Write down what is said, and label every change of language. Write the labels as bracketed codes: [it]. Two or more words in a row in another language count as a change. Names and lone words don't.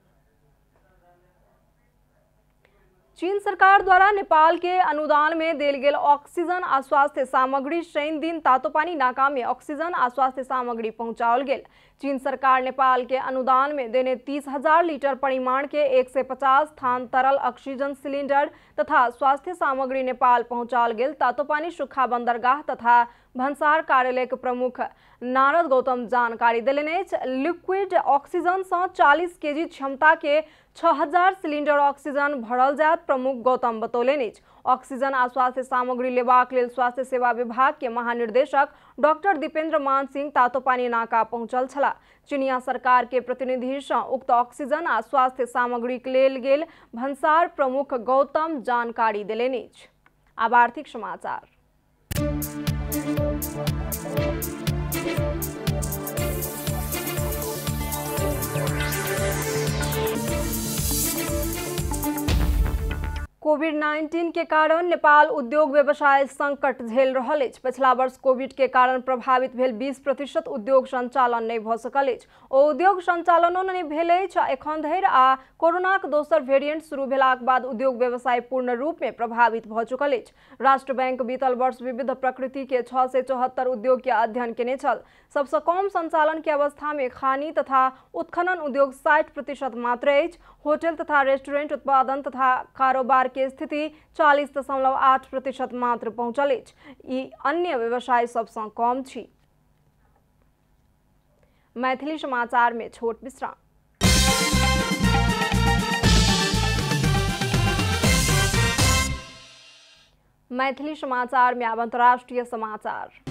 [mai] चीन सरकार द्वारा नेपाल के अनुदान में देल गेल ऑक्सीजन आ स्वास्थ्य सामग्री शनि दिन तातोपानी नाका में ऑक्सीजन आ स्वास्थ्य सामग्री पहुंचाओल गेल। चीन सरकार नेपाल के अनुदान में देने 30,000 लीटर परिमाण के 150 थान तरल ऑक्सीजन सिलेंडर तथा स्वास्थ्य सामग्री नेपाल पहुंचाओल गेल। तातोपानी सुखा बंदरगाह तथा भन्सार कार्यालयका प्रमुख नारद गौतम जानकारी देलनि अछि। [en] liquid oxygen [mai] से 40 केजी क्षमता के 6000 सिलिंडर ऑक्सीजन भरल जात प्रमुख गौतम बतौलनि अछि। ऑक्सीजन आ स्वास्थ्य सामग्री लेबाक लेल स्वास्थ्य सेवा विभाग के महानिर्देशक डॉक्टर दीपेंद्र मान सिंह तातोपानी नाका पहुंचल छलाह। चीनिया सरकार के प्रतिनिधि सँ उक्त ऑक्सीजन आ स्वास्थ्य सामग्री लेल गेल भन्सार प्रमुख गौतम जानकारी देलनि अछि। आब आर्थिक समाचार। कोविड-19 के कारण नेपाल उद्योग व्यवसाय संकट झेल रहल अछि। पिछला वर्ष कोविड के कारण प्रभावित भेल 20% उद्योग संचालन नहीं भ सकल अछि। ओ उद्योग संचालनो नहीं भेल अछि। एखन धरि आ कोरोनाक दोसर वेरिएंट शुरू भेलाक बाद उद्योग व्यवसाय पूर्ण रूप में प्रभावित भ चुकल अछि। राष्ट्र बैंक बीतल वर्ष विविध प्रकृति के 674 उद्योग के अध्ययन केने छल। सबसे कम संचालन के अवस्था में खानी तथा उत्खनन उद्योग 60% मात्र अछि। होटल तथा रेस्टोरेंट उत्पादन तथा कारोबार के स्थिति 40.8% मात्र पहुंचल अछि। ई अन्य व्यवसाय सबसे कम छी। मैथिली समाचार में छोट विश्राम। मैथिली समाचार में अब अंतर्राष्ट्रीय समाचार।